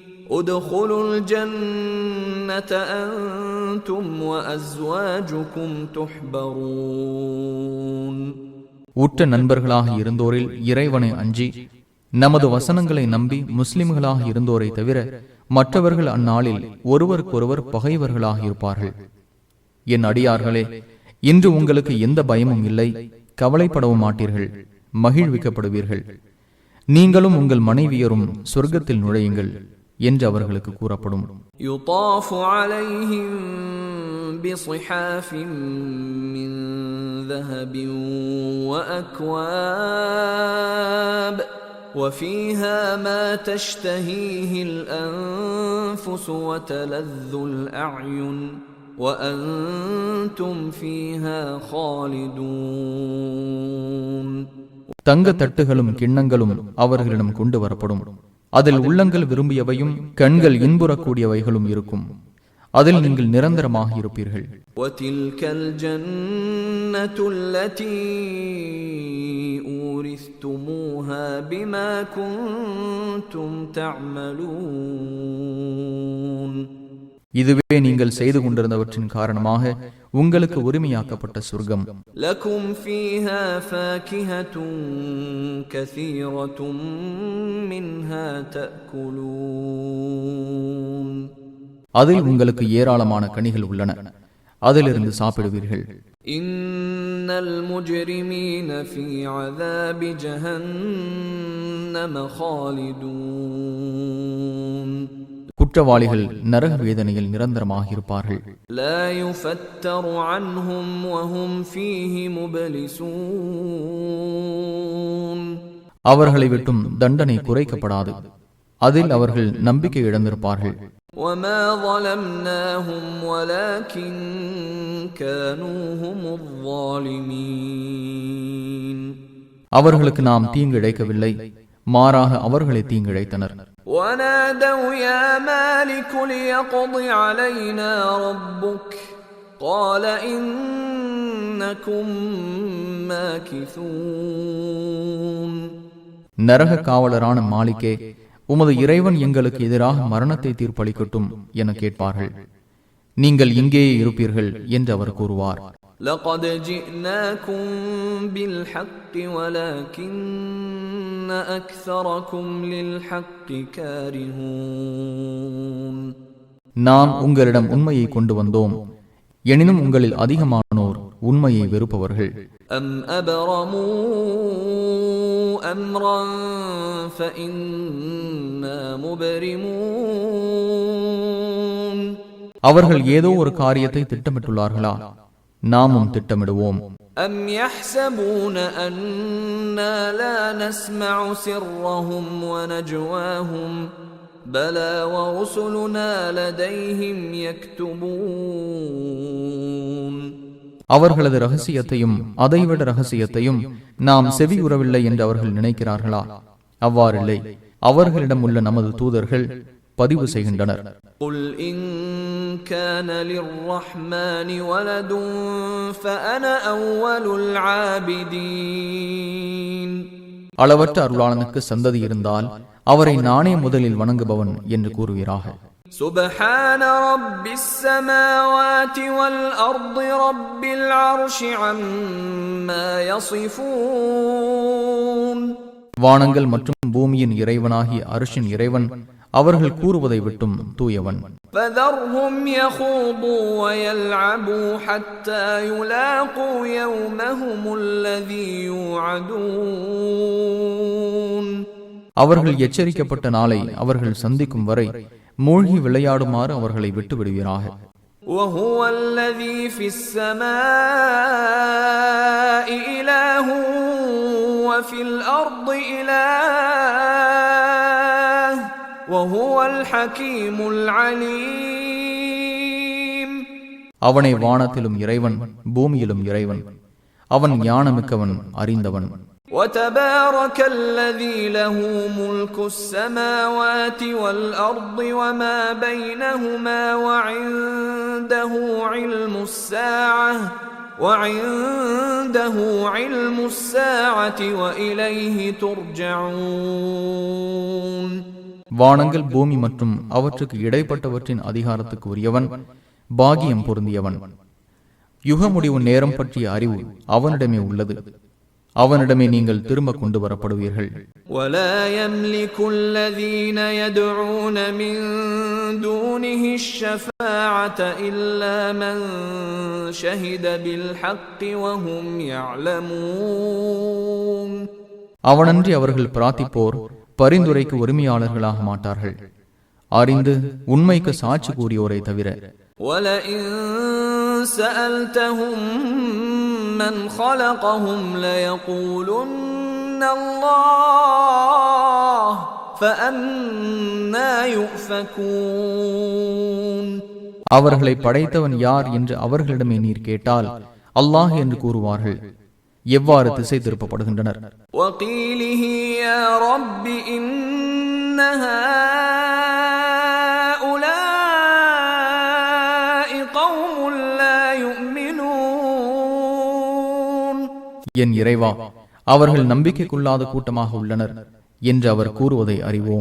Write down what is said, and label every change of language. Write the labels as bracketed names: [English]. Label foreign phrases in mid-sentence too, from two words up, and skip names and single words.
[Arabic] ادخلوا الجنة أنتم وأزواجكم تحبرون. [Tamil] உற்ற நண்பர்களாக இருந்தோரில் இறைவனை அஞ்சி நமது வசனங்களை நம்பி முஸ்லிம்களாக இருந்தோரை தவிர மற்றவர்கள் அந்நாளில் ஒருவருக்கொருவர் பகைவர்களாக இருப்பார்கள். என் அடியார்களே, இன்று உங்களுக்கு எந்த பயமும் இல்லை, கவலைப்படவும் மாட்டீர்கள், மகிழ்விக்கப்படுவீர்கள். நீங்களும் உங்கள் மனைவியரும் சொர்க்கத்தில் நுழையுங்கள் என்று அவர்களுக்கு கூறப்படும். [Arabic] يطاف عليهم بصحاف من ذهب وأكواب وفيها ما تشتهيه الأنفس وتلذ الأعين وأنتم فيها خالدون. [Tamil] தங்க தட்டுகளும் கிண்ணங்களும் அவர்களிடம் கொண்டு வரப்படும். அதில் உள்ளங்கள் விரும்பியவையும் கண்கள் இன்புறக்கூடியவைகளும் இருக்கும். அதில் நீங்கள் நிரந்தரமாக இருப்பீர்கள். [Arabic] وَتِلْكَ الْجَنَّةُ الَّتِي أُورِثْتُمُوهَا بِمَا كُنْتُمْ تَعْمَلُونَ. [Tamil] இதுவே நீங்கள் செய்து கொண்டிருந்தவற்றின் காரணமாக உங்களுக்கு உரிமையாக்கப்பட்ட சொர்க்கம். [Arabic] لَكُمْ فِيهَا فَاكِهَةٌ كَثِيرَةٌ مِنْهَا تَأْكُلُونَ. [Tamil] அதில் உங்களுக்கு ஏராளமான கனிகள் உள்ளன, அதிலிருந்து சாப்பிடுவீர்கள். [Arabic] إن المجرمين في عذاب جهنم خالدون. [Tamil] குற்றவாளிகள் நரக வேதனையில் நிரந்தரமாக இருப்பார்கள். [Arabic] لا يفتر عنهم وهم فيه مبلسون. [Tamil] அவர்களை விட்டும் தண்டனை குறைக்கப்படாது, அதில் அவர்கள் நம்பிக்கை இழந்திருப்பார்கள். [Arabic] وَمَا ظَلَمْنَاهُمْ وَلَكِنْ كَانُوا هُمُ الظَّالِمِينَ. [Tamil] அவர்களுக்கு நாம் தீங்கு இழைக்கவில்லை, மாறாக அவர்களை தீங்கிழைத்தனர். [Arabic] وَنَادَوْا يَا مَالِكُ لِيَقْضِ عَلَيْنَا رَبُّكَ قَالَ إِنَّكُمْ مَاكِثُونَ. [Tamil] நரக காவலரான மாலிக்கே, உமது இறைவன் எங்களுக்கு எதிராக மரணத்தை தீர்ப்பளிக்கட்டும் என கேட்பார்கள். நீங்கள் இங்கேயே இருப்பீர்கள் என்று அவர் கூறுவார். [Arabic] لقد جئناكم بالحق ولكن أكثركم للحق كارهون. [Tamil] நாம் உங்களிடம் உண்மையை கொண்டு வந்தோம், எனினும் உங்களில் அதிகமானோர் உண்மையை வெறுப்பவர்கள். [Arabic] أم أبرموا أمرا فإنا مبرمون. [Tamil] அவர்கள் ஏதோ ஒரு காரியத்தை திட்டமிட்டுள்ளார்களா, நாமும் திட்டமிடுவோம். [Arabic] أم يحسبون أنا لا نسمع سرهم ونجواهم بلى ورسلنا لديهم يكتبون. [Tamil] அவர்களது ரகசியத்தையும் அதைவிட ரகசியத்தையும் நாம் செவியுறவில்லை என்று அவர்கள் நினைக்கிறார்களா? அவ்வாறில்லை, அவர்களிடம் உள்ள நமது தூதர்கள் பதிவு செய்கின்றனர். [Arabic] قل إن كان للرحمن ولد فأنا أول العابدين. [Tamil] அளவற்ற அருளாளனுக்கு சந்ததி இருந்தால் அவரை நானே முதலில் வணங்குபவன் என்று கூறுவீராக. [Arabic] سبحان رب السماوات والأرض رب العرش عما يصفون. [Tamil] வானங்கள் மற்றும் பூமியின் இறைவனாகிய அர்ஷின் இறைவன் அவர்கள் கூறுவதை விட்டும் தூயவன். [Arabic] فذرهم يخوضوا ويلعبوا حتى يلاقوا يومهم الذي يوعدون. [Tamil] அவர்கள் எச்சரிக்கப்பட்ட நாளை அவர்கள் சந்திக்கும் வரை மூழ்கி விளையாடுமாறு அவர்களை விட்டு விடுவீராக. [Arabic] وهو الذي في السماء إله وفي الأرض إله وهو الحكيم العليم. [Tamil] அவனை வானத்திலும் இறைவன், பூமியிலும் இறைவன், அவன் ஞானமிக்கவன், அறிந்தவன். [Arabic] وتبارك الذي له ملك السماوات والأرض وما بينهما وعنده علم الساعة وإليه ترجعون. [Tamil] வானங்கள், பூமி மற்றும் அவற்றுக்கு இடைப்பட்டவற்றின் அதிகாரத்துக்கு உரியவன், பாகியம் பொருந்தியவன். யுக முடிவு நேரம் பற்றிய அறிவு அவனிடமே உள்ளது. அவனிடமே நீங்கள் திரும்ப கொண்டு வரப்படுவீர்கள். [Arabic] وَلَا يَمْلِكُ الَّذِينَ يَدْعُونَ مِن دُونِهِ الشَّفَاعَةَ إِلَّا مَن شَهِدَ بِالْحَقِّ وَهُمْ يَعْلَمُونَ. [Tamil] அவனன்றி அவர்கள் பிரார்த்திப்போர் பரிந்துரைக்கு உரிமையாளர்களாக மாட்டார்கள், அறிந்து உண்மைக்கு சாட்சி கூறியோரை தவிர. [Arabic] وَلَئِن سَأَلْتَهُم مَّنْ خَلَقَهُمْ لَيَقُولُنَّ اللَّهُ فَأَنَّى يُؤْفَكُونَ. [Tamil] அவர்களை படைத்தவன் யார் என்று அவர்களிடமே நீர் கேட்டால் அல்லாஹ் என்று கூறுவார்கள். எவ்வாறு திசை திருப்பப்படுகின்றனர். [Arabic] وَقِيلِهِ يَا رَبِّ إِنَّ هَؤُلَاءِ قَوْمٌ لَّا يُؤْمِنُونَ. [Tamil] என் இறைவா, அவர்கள் நம்பிக்கைக்குள்ளாத கூட்டமாக உள்ளனர் என்று அவர் கூறுவதை அறிவோம்.